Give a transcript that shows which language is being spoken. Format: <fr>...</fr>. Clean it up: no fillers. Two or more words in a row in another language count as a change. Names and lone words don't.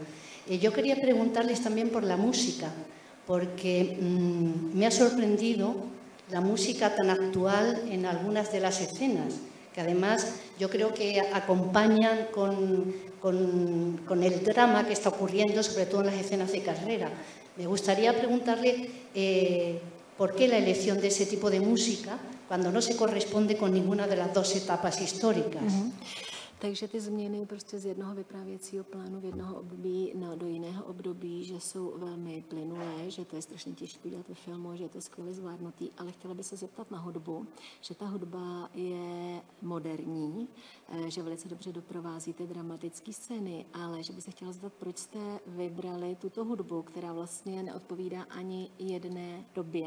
<es>Yo quería preguntarles también por la música, porque me ha sorprendido la música tan actual en algunas de las escenas, que además yo creo que acompañan con el drama que está ocurriendo, sobre todo en las escenas de carrera. Me gustaría preguntarle por qué la elección de ese tipo de música cuando no se corresponde con ninguna de las 2 etapas históricas.</es> <cs>Takže ty změny prostě z jednoho vyprávěcího plánu v jednoho období do jiného období, že jsou velmi plynulé, že to je strašně těžké dělat ve filmu, že je to skvěle zvládnutý, ale chtěla bych se zeptat na hudbu, že ta hudba je moderní, že velice dobře doprovází ty dramatické scény, ale že bych se chtěla zeptat, proč jste vybrali tuto hudbu, která vlastně neodpovídá ani jedné době.</cs>